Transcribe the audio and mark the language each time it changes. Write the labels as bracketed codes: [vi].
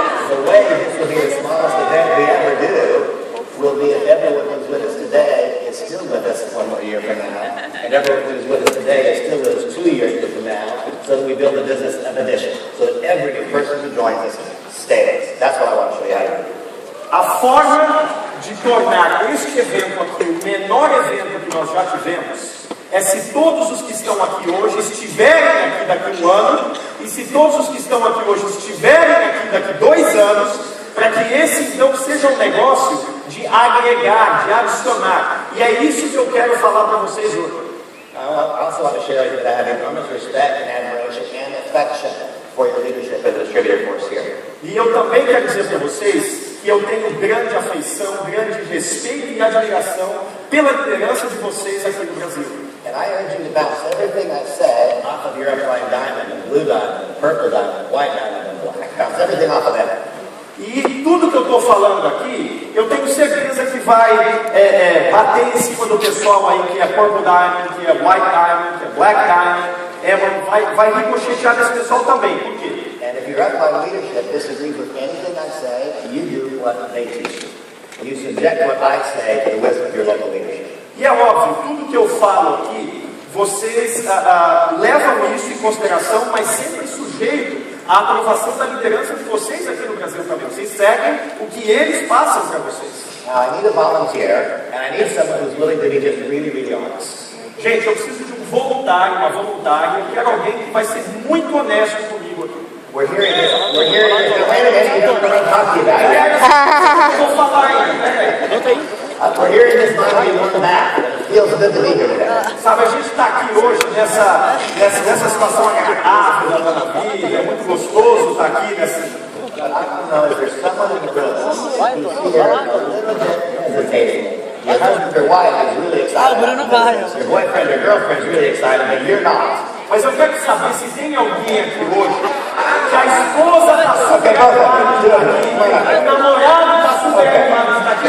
[en] The way this will be the smallest event we ever do will be if everyone who's with us today is still with us 1 more year from now, and everyone who's with us today is still with us 2 years from now, so that we build a business of addition, so that every new person who joins us stays. That's what I want to show you how to do. [pt] A forma de tornar este evento aqui o menor evento que nós já tivemos é se todos os que estão aqui hoje estiverem aqui daqui a um ano, e se todos os que estão aqui hoje estiverem aqui daqui a 2 anos, para que esse então seja um negócio de agregar, de adicionar. E é isso que eu quero falar para vocês hoje. [en] I also want to share with you that I have enormous respect and admiration and affection for your leadership as a distributor force here. [pt] E eu também quero dizer para vocês que eu tenho grande afeição, grande respeito e admiração pela liderança de vocês aqui no Brasil. [en] And I urge you to bounce everything I said off of your upline diamond, and blue diamond, and purple diamond, white diamond, and black. Bounce everything off of that. [pt] E tudo que eu estou falando aqui, eu tenho certeza que vai bater em cima do pessoal aí que é Purple Diamond, que é White Diamond, que é Black Diamond, vai ricochetear desse pessoal também. Por quê? [en] And if your upline leadership disagrees with anything I say, you do what they teach you. You subject what I say to the wisdom of your local leadership. [pt] E é óbvio, tudo que eu falo aqui, vocês levam isso em consideração, mas sempre sujeito à aprovação da liderança de vocês aqui no Brasil também. Vocês seguem o que eles passam para vocês. [en] Now I need a volunteer, and I need someone who's willing to be just really, really honest. [pt] Gente, eu preciso de um voluntário, uma voluntária, eu quero alguém que vai ser muito honesto comigo aqui. [en] We're hearing this. Wait a minute, you don't know what I'm talking about. [pt] Eu vou falar ainda, [en] We're hearing this money on the back. It feels good to be here today. [pt] Sabe, a gente está aqui hoje nessa situação agradável da vida, é muito gostoso estar aqui nessa. [en] But I don't know if there's someone in the room who's here a little bit hesitating. Your husband or wife is really excited. Your boyfriend or girlfriend is really excited, but you're not. [pt] Mas eu quero saber se tem alguém aqui hoje que a esposa está super animada de estar aqui, o namorado está super animado de estar aqui.